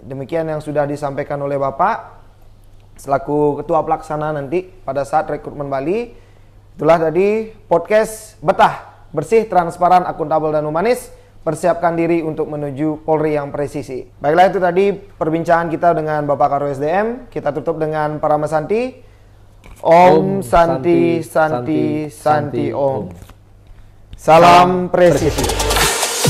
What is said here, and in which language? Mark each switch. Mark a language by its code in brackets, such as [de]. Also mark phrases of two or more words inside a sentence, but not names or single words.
[id] Demikian yang sudah disampaikan oleh Bapak selaku Ketua Pelaksana nanti pada saat rekrutmen Bali. Itulah tadi podcast Betah, bersih, transparan, akuntabel, dan humanis. Persiapkan diri untuk menuju Polri yang presisi. Baiklah, itu tadi perbincangan kita dengan Bapak Karo SDM. Kita tutup dengan Parama Santi. [sa] Om Santi Santi Santi Om. [id] Salam presisi.